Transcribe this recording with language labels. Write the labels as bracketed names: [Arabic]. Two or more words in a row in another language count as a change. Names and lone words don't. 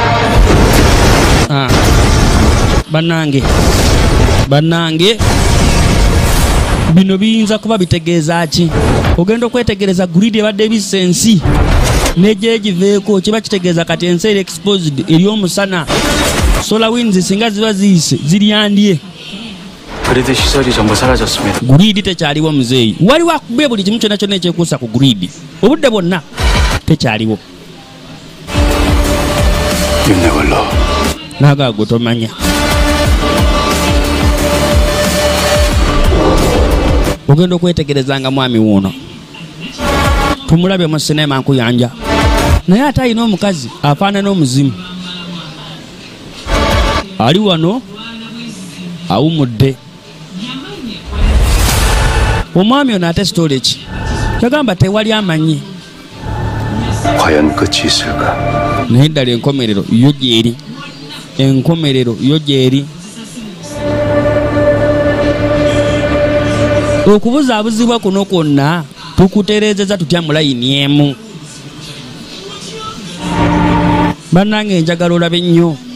[Ganda] Bannange bino biyinza kuba bitegeeza ki? Ogenda okwetegereza grid ebadde ebissa ensi n'ejja egiveeko, kiba kitegeeza kati ensi eri exposed eri omusana. [English] Solar winds [Ganda] singa ziba ziyise ziryandye. [Korean] 그리드 시설이 전부 사라졌습니다. [Ganda] Grid tekyaliwo muzeeyi. Waliwo akubye buli kimu kyonna kyonna ekyekuusa ku grid. Obudde bwonna tekyaliwo. [English] You never know. [Ganda] Nagaago tomanya. Ogenda okwetegerezanga mwami wuuno, tumulabye mu sinema nkuyanja, naye ate alina omukazi afaanana omuzimu. Ali wano awumudde. Omwami ono ate sitole ki? Yagamba tewali amanyi. [Korean] 과연 끝이 있을까? [Ganda] Naye ddala enkomerero yo gyeri. Enkomerero yo gyeri. Okubuzaabuzibwa kuno kwonna tukutereezeza tutya mu layini emu. Bannange njagala olabe nnyo.